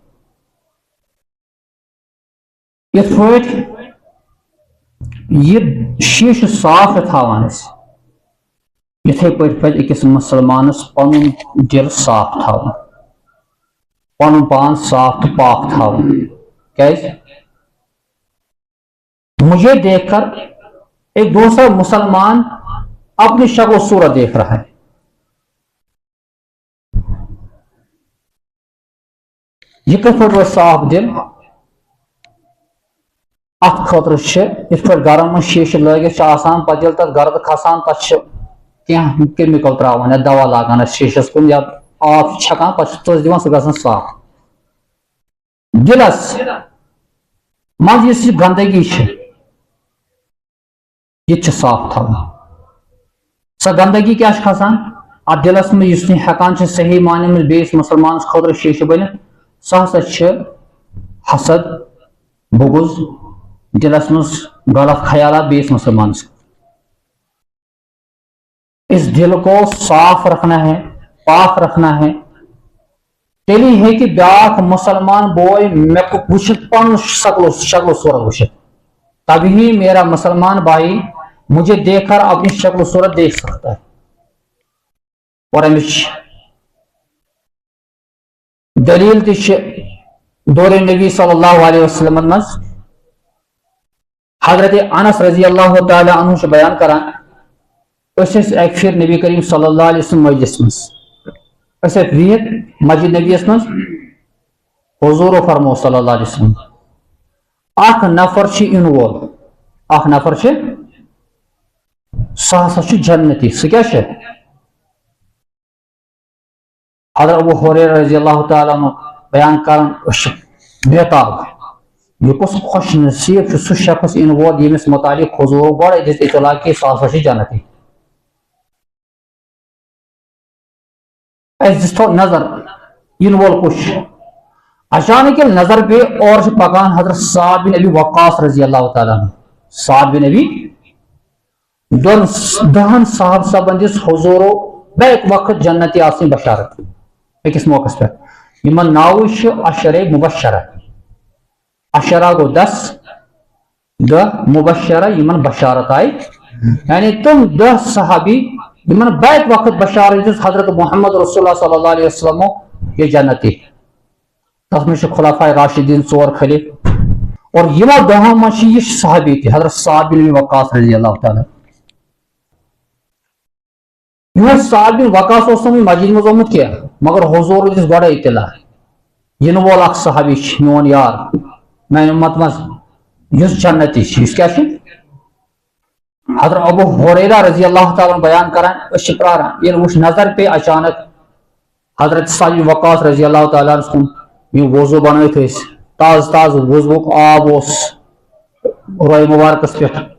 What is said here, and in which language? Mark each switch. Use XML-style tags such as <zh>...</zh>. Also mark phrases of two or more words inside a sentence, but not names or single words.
<ks>یِتھ پٲٹھۍ یہِ شیٖشہٕ صاف چھِ تھاوان أسۍ یِتھے پٲٹھۍ پزِ أکِس مُسلمانس پنُن دِل صاف تھاوُن پنُن پان صاف تہٕ پاک تھاوُن کیازِ</ks> <ur>مجھے دیکھ کر ایک دوسرا مسلمان اپنی شکل و صورت دیکھ رہا ہے</ur> <ks>یہ کِتھ پٲٹھۍ روزِ صاف دِل اتھ خٲطرٕ چھِ یِتھ پٲٹھۍ گرن منٛز شیٖشہٕ لٲگِتھ چھِ آسان پتہٕ ییٚلہِ تتھ گرد کھسان تتھ چھِ کینٛہہ کیمِکل تراوان یا دوا لاگان أسۍ شیٖشس کُن یا آب چھِ چھکان پتہٕ چھِ تٔژ دِوان سُہ گژھان صاف دِلس منٛز یُس یہِ گنٛدگی چھِ یہِ تہِ چھِ صاف تھاوُن سۄ گنٛدگی کیاہ چھِ کھسان اتھ دِلس منٛز یُس نہٕ ہٮ۪کان چھِ صحیح معنی منٛز بیٚیِس مُسلمانس خٲطرٕ شیٖشہٕ بٔنِتھ سُہ ہسا چھِ حسد بغض دِلس منٛز غلط خیالات بیٚیِس مُسلمانس</ks> <ur>اس دل کو صاف رکھنا ہے پاک رکھنا ہے</ur> <ks>تیلی ہیٚکہِ بیٛاکھ مسلمان بوے مےٚ وٕچھِتھ پنُن شکل و صورت وٕچھِتھ</ks> <ur>تبھی میرا مسلمان بھائی مجھے دیکھ کر اپنی شکل و صورت دیکھ سکتا ہے اور امِچ</ur> <ks>دلیل تہِ چھِ دورِ نبی صلی اللہ علیہ وسلم منٛز حضرت انس رضی اللہ تعالیٰ عنہ چھُ بیان کران أسۍ ٲسۍ اکہِ پھِرِ نبی کریم صلی اللہ علیہ وسلم مجلس منٛز أسۍ ٲسۍ بِہِتھ مسجد نبیَس منٛز حضوٗرو فرموو صلی اللہ علیہ وسلم اکھ نفر چھُ یِنہٕ وول اکھ نفر چھُ سُہ ہسا چھُ جنتی سُہ کیاہ چھُ حضرت ابو ہریرہ رضی اللہ تعالیٰ عنہ بیان کران أسۍ چھِ بےتاب یہِ کُس خوش نصیٖب چھُ سُہ شخص یِنہٕ وول ییٚمِس متعلق حضوٗرو گۄڈے دِژ اطلاع کہِ سُہ ہسا چھُ جنتی اَسہِ دِژتو نظر یِنہٕ وول کُس چھُ اچانک ییٚلہِ نظر پیٚیہِ اورٕ چھُ پکان حضرت سعد بن ابی وقاص رضی اللہ تعالیٰ عنہ سعد بن ابی دہن صاحب صاحبن دِژ حضوٗرو بیٚیہِ وقت جنتی آسنٕچ بشارت أکِس موقعس پٮ۪ٹھ یِمن ناوٕے چھُ عشرے مبشرہ عشرہ گوٚو 10 دہ مبشرہ یِمن بشارت آیہِ یعنی تِم 10 صحابی یِمن بیٚیہِ وقت بشارت دِژ حضرت محمد رسول اللہ صلی اللہ علیہ وسلمو یہِ جنتی تتھ منٛز چھِ خلفائے راشدیٖن 4 خلیف اور یِمو 10 منٛز چھِ یہِ صحابی تہِ حضرت سعد بن ابی وقاص رضی اللہ تعالیٰ یِہوے سعد بن وقاص اوس نہٕ مسجد منٛز آمُت کینٛہہ مگر حضوٗرو دِژ گۄڈے اطلاع یِنہٕ وول اکھ صحابی چھُ میون یار میانہِ اُمت منٛز یُس جنتی چھُ یُس کیاہ چھُ حضرت ابو ہریرہ رضی اللہ تعالیٰ بیان کران أسۍ چھِ پراران ییٚلہِ وٕچھ نظر پیٚیہِ اچانک حضرت سعد بن وقاص رضی اللہ تعالیٰ عنس کُن یِم وضوٗ بنٲوِتھ ٲسۍ تازٕ تازٕ وضوٗک آب اوس روے مُبارکس پٮ۪ٹھ</ks>